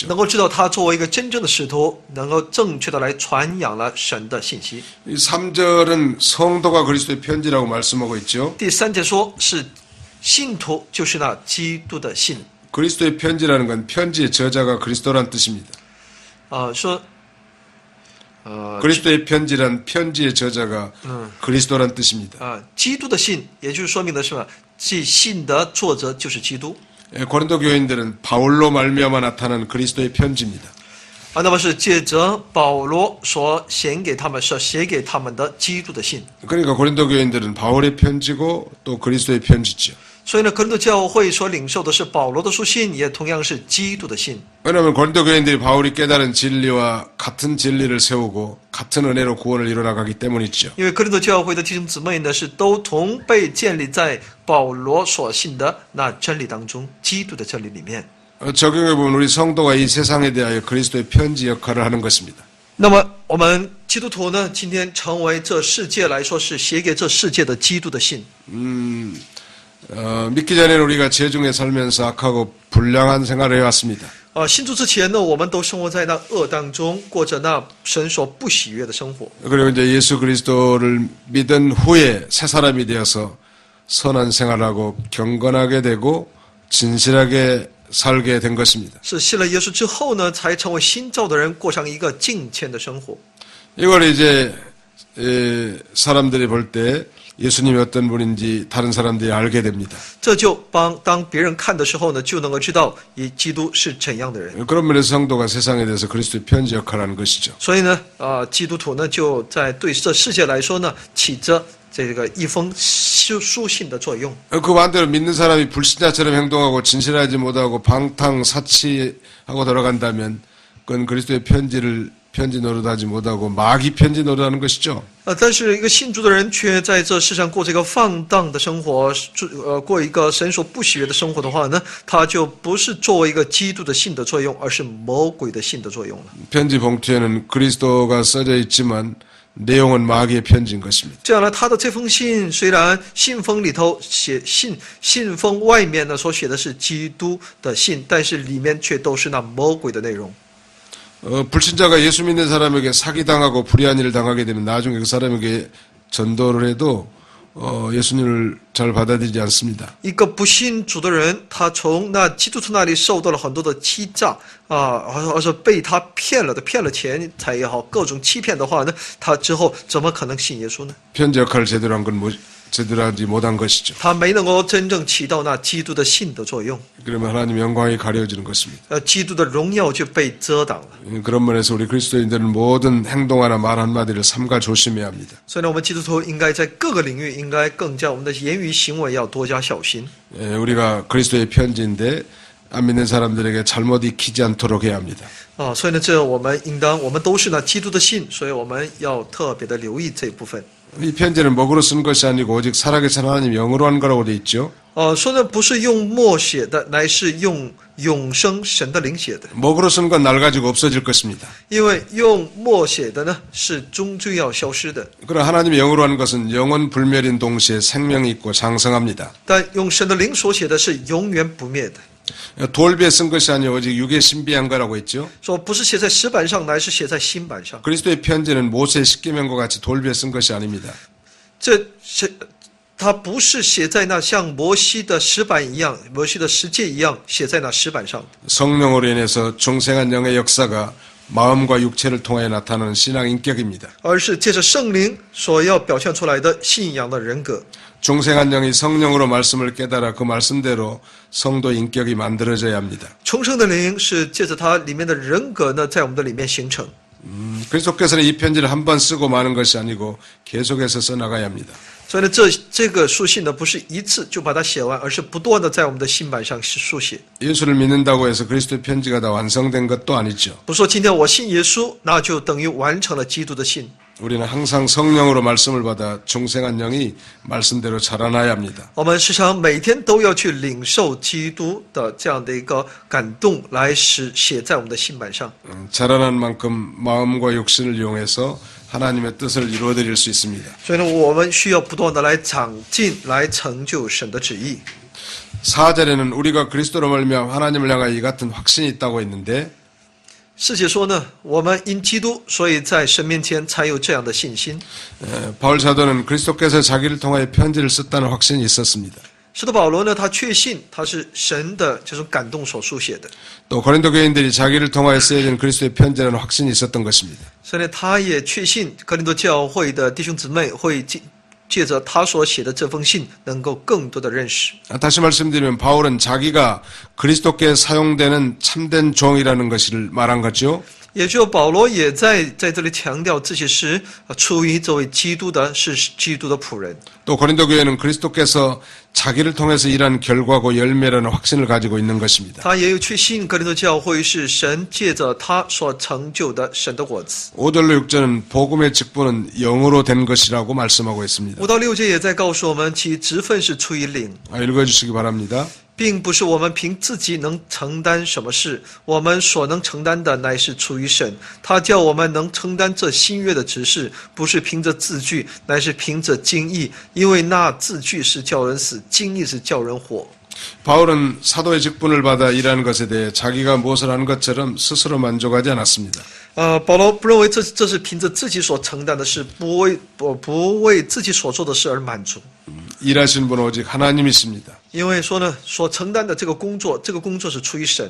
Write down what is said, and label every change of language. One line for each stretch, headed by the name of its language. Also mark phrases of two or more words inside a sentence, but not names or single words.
Chinese: 能够知道他作为一个真正的使徒，能够正确的来传扬了神的信息。
Korean: 이 3절은 성도가 그리스도의 편지라고 말씀하고 있죠.
Chinese: 第3节说是信徒就是那基督的信。
Korean: 그리스도의 편지라는 건 편지의 저자가 그리스도란 뜻입니다.
Chinese: 说
Korean: 그리스도의 편지란 편지의 저자가 그리스도란 뜻입니다.
Chinese: 基督的信，也就是说明的是什么？即信的作者就是基督。
Korean: 고린도 교인들은 바울로 말미암아 나타난 그리스도의 편지입니다.
Chinese: 那么是借着保罗所写给他们的基督的信。
Korean: 그러니까 고린도 교인들은 바울의 편지고 또 그리스도의 편지죠.
Chinese: 所以呢，格林多教会所领受的是保罗的书信，也同样是基督的信。
Korean: 왜냐하면 고린도 교인들이 바울이 깨달은 진리와 같은 진리를 세우고 같은 은혜로 구원을 이뤄나가기 때문이죠.
Chinese: 因为格林多教会的弟兄姊妹呢，是都同被建立在保罗所信的那真理当中，基督的真理里面。
Korean: 적용해보면 우리 성도가 이 세상에 대하여 그리스도의 편지 역할을 하는 것입니다.
Chinese: 那么我们基督徒呢，今天成为这世界来说是写给这世界的基督的信。
Korean: 믿기 전에는 우리가 죄중에 살면서 악하고 불량한 생활을 해왔습니다.
Chinese: 信主之前呢，我们都生活在那恶当中，过着那神所不喜悦的生活。
Korean: 그리고 이제 예수 그리스도를 믿은 후에 새 사람이 되어서 선한 생활하고 경건하게 되고 진실하게 살게 된 것입니다.
Chinese: 是信了耶稣之后呢，才成为新造的人，过上一个敬虔的生活。
Korean: 이걸 이제 사람들이 볼 때 예수님이 어떤 분인지 다른 사람들이 알게 됩니다.
Chinese: 这就当别人看的时候呢，就能够知道基督是怎样的人。
Korean: 그런 면에서 성도가 세상에 대해서 그리스도의 편지 역할을 하는 것이죠.
Chinese: 所以呢，基督徒呢就在对这世界来说呢，起着这个一封书信的作用。
Korean: 그 반대로 믿는 사람이 불신자처럼 행동하고 진실하지 못하고 방탕 사치하고 돌아간다면 그건 그리스도의 편지 노릇하지 못하고 마귀 편지 노릇하는 것이죠.
Chinese: 但是一个信主的人却在这世上过这个放荡的生活，过一个神所不喜悦的生活的话呢，他就不是作为一个基督的信的作用，而是魔鬼的信的作用了。
Korean: 편지 봉투에는 그리스도가 써져 있지만 내용은 마귀의 편지인 것입니다.
Chinese: 这样呢，他的这封信虽然信封里头写信封外面呢所写的是基督的信，但是里面却都是那魔鬼的内容。
Korean: 불신자가 예수 믿는 사람에게 사기당하고 불의한 일을 당하게 되면 나중에 그 사람에게 전도를 해도 예수님을 잘 받아들이지 않습니다.
Chinese: 一个不信主的人，他从那基督徒那里受到了很多的欺诈啊，而是被他骗了钱财也好，各种欺骗的话呢，他之后怎么可能信耶稣呢？
Korean: 편지 역할을 제대로 한 건 제대로 하지 못한 것이죠.
Chinese: 他没能够真正起到那基督的信的作用，
Korean: 그러면 하나님 영광이 가려지는 것입니다.
Chinese: 基督的荣耀就被遮挡了。
Korean: 그런 면에서 우리 그리스도인들은 모든 행동 하나 말 한마디를 삼가 조심해야 합니다.
Chinese: 所以呢，我们基督徒应该在各个领域，应该更加我们的言语行为要多加小心。
Korean: 우리가 그리스도의 편지인데 안 믿는 사람들에게 잘못 익히지 않도록 해야 합니다.
Chinese: 所以呢，这我们都是那基督的信，所以我们要特别的留意这一部分。
Korean: 이 편지는 먹으로 쓴 것이 아니고 오직 살아계신 하나님 영으로 한 거라고 돼 있죠.
Chinese: 说的不是用墨写的，乃是用永生神的灵写的。
Korean: 먹으로 쓴 건 낡아지고 없어질 것입니다.
Chinese: 因为用墨写的呢，是终究要消失的。
Korean: 그러나 하나님의 영으로 한 것은 영원 불멸인 동시에 생명이 있고 장성합니다.
Chinese: 但用神的灵所写的是永远不灭的。
Korean: 돌비에 쓴 것이 아니고 오직 육에 신비한 거라고 했죠.
Chinese: 说不是写在石板上，乃是写在新板上。
Korean: 그리스도의 편지는 모세의 십계명과 같이 돌비에 쓴 것이 아닙니다.
Chinese: 它不是写在那像摩西的石板一样，摩西的十诫一样写在那石板上。
Korean: 성령으로 인해서 중생한 영의 역사가 마음과 육체를 통해 나타나는 신앙 인격입니다.
Chinese: 而是借着圣灵所要表现出来的信仰的人格。
Korean: 중생한 영이 성령으로 말씀을 깨달아 그 말씀대로 성도 인격이 만들어져야 합니다.
Chinese: 重生的灵是借着它里面的人格呢，在我们的里面形成。
Korean: 그리스도께서는 이 편지를 한 번 쓰고 마는 것이 아니고 계속해서 써나가야 합니다.
Chinese: 所以呢，这个书信呢，不是一次就把它写完，而是不断的在我们的信板上书写。
Korean: 예수를 믿는다고 해서 그리스도의 편지가 다 완성된 것도 아니죠.
Chinese: 不是说今天我信耶稣，那就等于完成了基督的信。
Korean: 우리는 항상 성령으로 말씀을 받아 중생한 영이 말씀대로 자라나야 합니다.
Chinese: 我们时常每天都要去领受基督的这样的一个感动，来写在我们的信板上。
Korean: 자라난 만큼 마음과 육신을 이용해서 하나님의 뜻을 이루어드릴 수 있습니다.
Chinese: 所以呢，我们需要不断的来长进，来成就神的旨意。
Korean: 4절에는 우리가 그리스도로 말미암아 하나님을 향하여 이 같은 확신이 있다고 했는데
Chinese: 世界说呢，我们因基督，所以在神面前才有这样的信心。
Korean: 바울 사도는 그리스도께서 자기를 통하여 편지를 썼다는 확신이 있었습니다.
Chinese: 使徒保罗呢，他确信他是神的这种感动所书写的，
Korean: 또 고린도 교인들이 자기를 통하여 쓰여진 그리스도의 편지라는 확신이 있었던 것입니다.
Chinese: 所以呢，他也确信哥林多教会的弟兄姊妹会借着他所写的这封信，能够更多的认识。
Korean: 다시 말씀드리면 바울은 자기가 그리스도께 사용되는 참된 종이라는 것을 말한 거죠.
Chinese: 也就保罗也在这里强调自己是出于这位基督的，是基督的仆人。
Korean: 또 고린도 교회는 그리스도께서 자기를 통해서 일한 결과고 열매라는 확신을 가지고 있는 것입니다.
Chinese: 他也有确信哥林多教会是神借着他所成就的神的果子。
Korean: 5절로 6절은 복음의 직분은 영으로 된 것이라고 말씀하고 있습니다.
Chinese: 5 到6节也在告诉我们，其职分是出于灵，
Korean: 읽어주시기 바랍니다.
Chinese: 并不是我们凭自己能承担什么事，我们所能承担的乃是出于神。他叫我们能承担这新约的职事，不是凭着字句，乃是凭着经意，因为那字句是叫人死，经意是叫人活。
Korean: 바울은 사도의 직분을 받아 일하는 것에 대해 자기가 무엇을 한 것처럼 스스로 만족하지 않았습니다.
Chinese: 保罗不认为这是凭着自己所承担的事，不为自己所做的事而满足。
Korean: 일하시는 분은 오직 하나님이십니다.
Chinese: 因为说呢，所承担的这个工作是出于神。